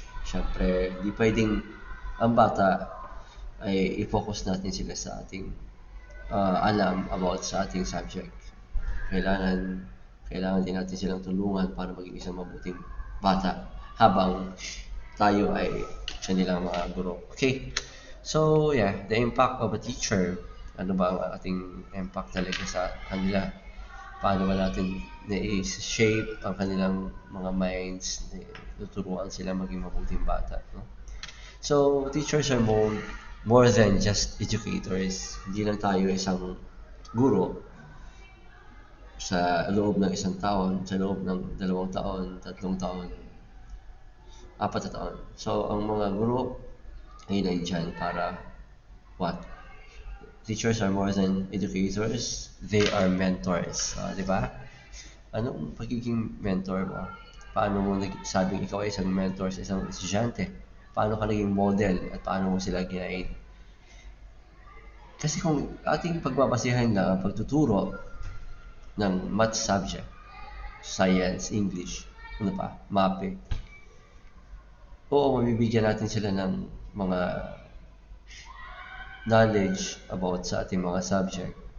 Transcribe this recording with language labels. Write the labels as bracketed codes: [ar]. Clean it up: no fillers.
[tl] Siyempre, hindi pwedeng ang bata ay i-focus natin sila sa ating alam about sa ating subject. Kailangan din natin silang tulungan para maging isang mabuting bata habang tayo ay kanilang mga guro. [en] Okay, so yeah, the impact of a teacher. [tl] Ano ba ang ating impact talaga sa kanila? Paano ba natin na-shape ang kanilang mga minds, tuturuan sila maging mabuting bata, no? [en] So, teachers are more than just educators. [tl] Hindi lang tayo isang guro sa loob ng isang taon, sa loob ng 2 taon, 3 taon, 4 taon. So, ang mga guro ay nandyan para what? [en] Teachers are more than educators, they are mentors. [tl] Di ba? Anong pagiging mentor mo? Paano mo sabing ikaw ay isang mentor sa isang estudyante? Paano ka naging model at paano mo sila ginaid? Kasi kung ating pagbabasihan na pagtuturo ng math subject, science, English, ano pa, MAPE, oo, mabibigyan natin sila ng mga knowledge about sa ating mga subject.